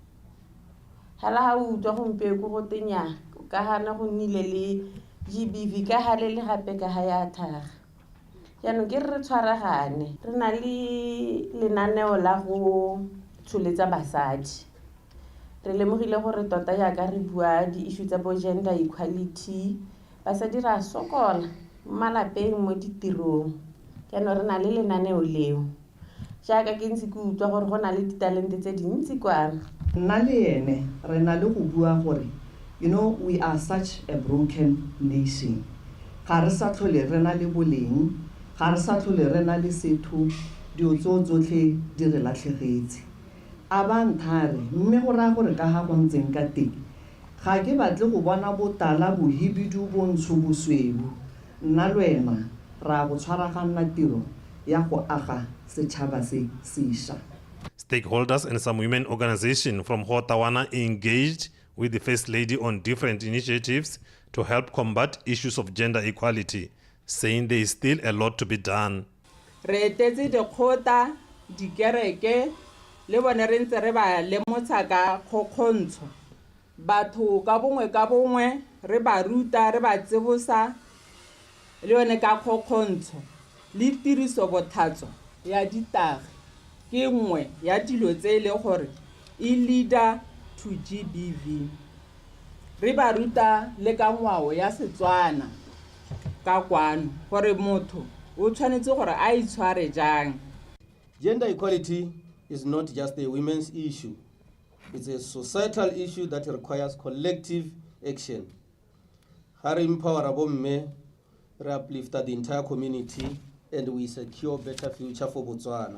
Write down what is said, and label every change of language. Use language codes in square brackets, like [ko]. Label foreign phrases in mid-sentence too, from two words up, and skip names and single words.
[tn] hala ha o utlwa gompieko go tenya ka gana go nnile le GBV ka gale le gape ka ga ya tlhaga jaanong ke re tshwaragane re na le lenaneo la go tsholetsa basadi re lemogile gore tota jaaka re bua di-issue tsa bo gender equality basadi ra sokola mo malapeng mo ditirong jaanong re na le lenaneo leo jaaka ke ntse ke utlwa gore go na le ditalente tse dintsi kwana nna le ene re na le go bua gore [en] we are such a broken nation [tn] ga re sa tlhole re na le boleng ga re sa tlhole re na le setho dio tsotlhe di re latlhegetse a ba nthare mme go raya gore ka ga go ntseng ka teng ga ke batle go bona botala bohibidu bontsho bosweu nna le wena ra go tshwaraganna tiro ya go aga setšhaba se sešwa. [en] Stakeholders and some women organizations from BOTSWANA engaged with the First Lady on different initiatives to help combat issues of gender equality, saying there is still a lot to be done. [tn] Re etetse dikgota dikereke le bone re ntse re ba lemotsha ka kgokgontsho batho ka bongwe re ba ruta re ba tsebosa le yone ka kgokgontsho le tiriso bothatso ya ditagi ke nngwe ya dilo tse le gore e [en] leader to GBV [tn] re ba ruta le ka ngwao ya Setswana ka kwano gore motho o tshwanetse gore a itshware jang. [en] Gender equality is not just a women's issue. It's a societal issue that requires collective action. [tn] Hari empower abomme, re [en] uplift the entire community, and we secure better future for Botswana.